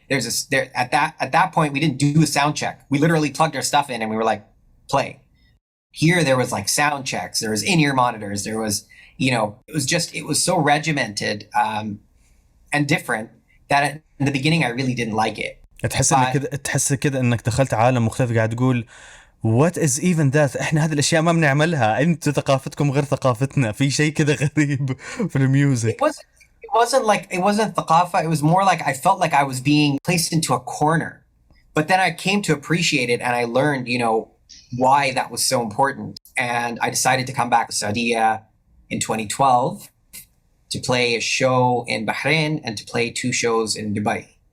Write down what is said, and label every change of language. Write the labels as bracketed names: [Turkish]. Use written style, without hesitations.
[English] At that point, we didn't do a sound check. We literally plugged our stuff in and we were like, play. Here, there was like sound checks. There was in-ear monitors. There was, it was so regimented and different that in the beginning, I really didn't like it. [Arabic] تحس كده انك دخلت عالم مختلف قاعد تقول [English] what is even that [Arabic] احنا هذه الاشياء ما بنعملها انتوا ثقافتكم غير ثقافتنا في شيء كده غريب في الميوزك. [English] It wasn't thaqafa. It was more like I felt like I was being placed into a corner. But then I came to appreciate it and I learned, why that was so important. And I decided to come back to Saudiya in 2012 to play a show in Bahrain and to play 2 shows in Dubai.